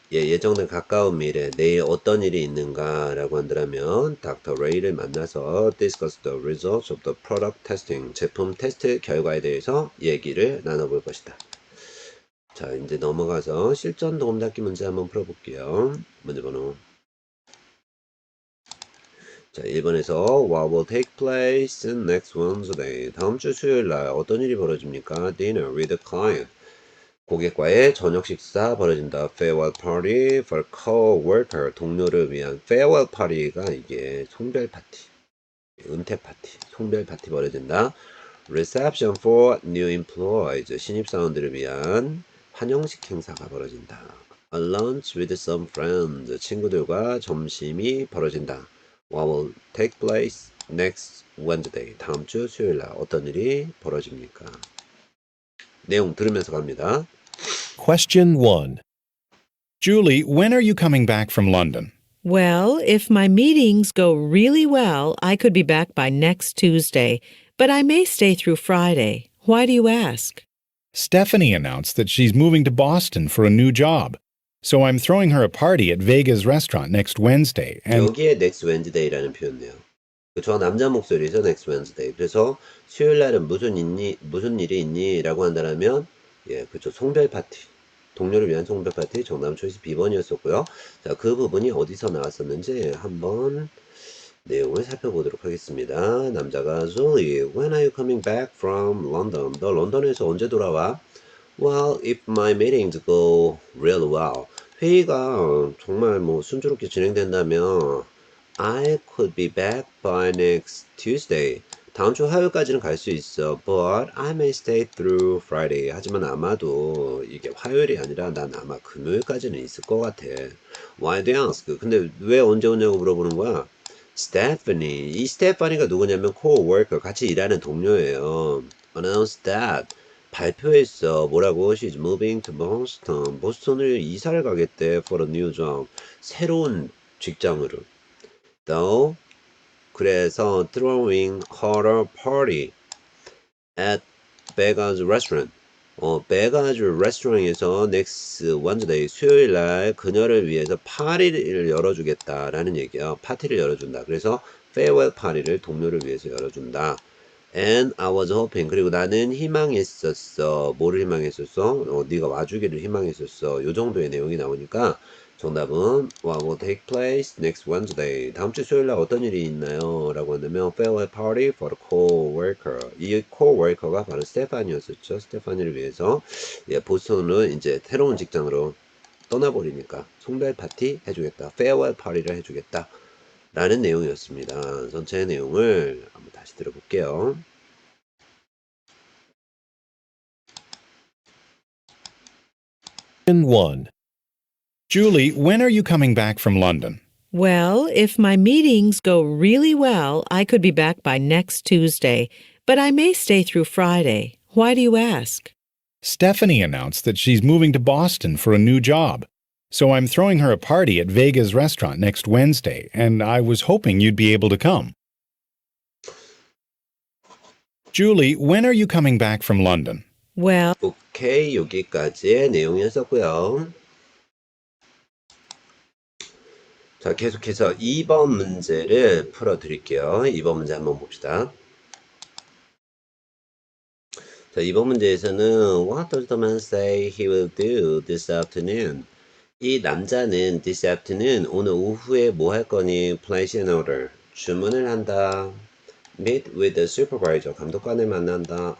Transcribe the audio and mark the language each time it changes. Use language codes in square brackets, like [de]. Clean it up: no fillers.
[ko] 예정된 가까운 미래, 내일 어떤 일이 있는가 라고 한다면 Dr. [en] Ray를 [ko] 만나서 [en] discuss the results of the product testing. [ko] 제품 테스트 결과에 대해서 얘기를 나눠볼 것이다. 자, 이제 넘어가서 실전 도움 닫기 문제 한번 풀어볼게요. 문제 번호. 자, 1번에서 [en] What will take place next Wednesday? [ko] 다음 주 수요일 날 어떤 일이 벌어집니까? [en] Dinner with a client. [ko] 고객과의 저녁 식사 벌어진다. [en] Farewell party for co-worker. [ko] 동료를 위한 [en] farewell party [ko] 가 이게 송별 파티, 은퇴 파티, 송별 파티 벌어진다. [en] Reception for new employees. [ko] 신입사원들을 위한 환영식 행사가 벌어진다. [en] A lunch with some friends. [ko] 친구들과 점심이 벌어진다. [en] What will take place next Wednesday? [ko] 다음 주 수요일 날 어떤 일이 벌어집니까? 내용 들으면서 갑니다. [en] Question 1. Julie, when are you coming back from London? Well, if my meetings go really well, I could be back by next Tuesday, but I may stay through Friday. Why do you ask? Stephanie announced that she's moving to Boston for a new job. So I'm throwing her a party at Vega's restaurant next Wednesday. And [ko] 여기에 next Wednesday라는 표현이에요. 그쵸? 남자 목소리죠, [en] next Wednesday. [ko] 그래서 수요일 날은 무슨 일이 있니? 라고 한다면 그쵸, 송별 파티. 동료를 위한 송별 파티. 정답 초이스 B번이었었고요. 자, 그 부분이 어디서 나왔었는지 한번 내용을 살펴보도록 하겠습니다. 남자가 [en] Julie, when are you coming back from London? [ko] 너 런던에서 언제 돌아와? [en] Well, if my meetings go really well. [ko] 회의가 정말 순조롭게 진행된다면 [en] I could be back by next Tuesday. [ko] 다음 주 화요일까지는 갈 수 있어. [en] But I may stay through Friday. [ko] 하지만 아마도 이게 화요일이 아니라 난 아마 금요일까지는 있을 것 같아. [en] Why do you ask? [ko] 근데 왜 언제 오냐고 물어보는 거야? [en] Stephanie. [ko] 이 스테파니가 누구냐면 co-worker, 같이 일하는 동료예요. [en] Announced that. [ko] 발표했어. 뭐라고? [en] She's moving to Boston. [ko] 보스턴을 이사를 가겠대. [en] For a new job. [ko] 새로운 직장으로. [en] Though. [ko] 그래서 [en] throwing her a party at Vegas restaurant. [ko] 베가즈 레스토랑에서 [en] next Wednesday [ko] 수요일 날 그녀를 위해서 파티를 열어주겠다라는 얘기야. 파티를 열어준다. 그래서 farewell 파티를 동료를 위해서 열어준다. [en] And I was hoping. [ko] 그리고 나는 희망했었어. 뭐를 희망했었어? 네가 와주기를 희망했었어. 요 정도의 내용이 나오니까 정답은 [en] What will take place next Wednesday? [ko] 다음 주 수요일 날 어떤 일이 있나요? 라고 한다면 [en] farewell party for a co-worker. [ko] 이 co-worker가 바로 스테파니였었죠. 스테파니를 위해서 보스턴으로 이제 새로운 직장으로 떠나버리니까 송별 파티 해주겠다. [en] farewell party [ko] 를 해주겠다. 라는 내용이었습니다. 전체 내용을 한번 다시 들어볼게요. [en] Question 1. Julie, when are you coming back from London? Well, if my meetings go really well, I could be back by next Tuesday, but I may stay through Friday. Why do you ask? Stephanie announced that she's moving to Boston for a new job. So I'm throwing her a party at Vega's restaurant next Wednesday, and I was hoping you'd be able to come. Julie, when are you coming back from London? Well, [ko] 오케이, 여기까지의 내용이었었고요. 자, 계속해서 2번 문제를 풀어드릴게요. 2번 문제 한번 봅시다. 자, 2번 문제에서는 [en] What does the man say he will do this afternoon? [ko] 이 남자는 [en] this afternoon, [ko] 오늘 오후에 뭐 할 거니? [en] Place an order, [ko] 주문을 한다. [en] Meet with the supervisor, [ko] 감독관을 만난다.